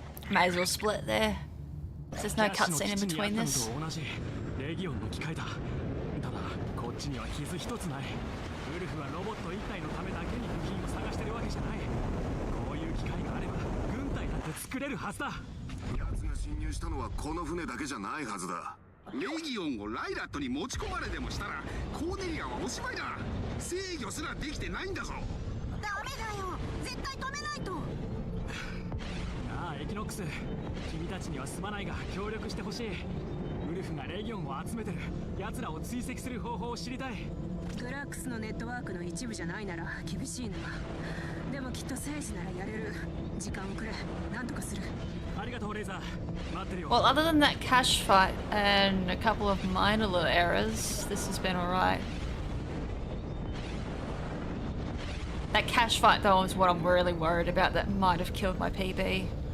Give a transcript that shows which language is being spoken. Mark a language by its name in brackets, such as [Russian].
[English] Might as well split there. There's no cutscene in between this. [Japanese] レギオンの機械だ。ただこっちには傷一つない。ウルフはロボット一体のためだけに部品を探してるわけじゃない。こういう機械があれば軍隊だって作れるはずだ。奴が侵入したのはこの船だけじゃないはずだ。レギオンをライラットに持ち込まれでもしたらコーネリアはおしまいだ。制御すらできてないんだぞ。ダメだよ。絶対止めないと。なあエキノックス、君たちにはすまないが協力してほしい。ウルフがレギオンを集めてる奴らを追跡する方法を知りたい。クラックスのネットワークの一部じゃないなら厳しいな。でもきっと聖司ならやれる。時間をくれ。なんとかする。ありがとうレイザー。待ってるよ。 [English] Well, other than that cache fight and a couple of minor little errors, this has been alright. That cache fight though is what I'm really worried about. That might have killed my PB.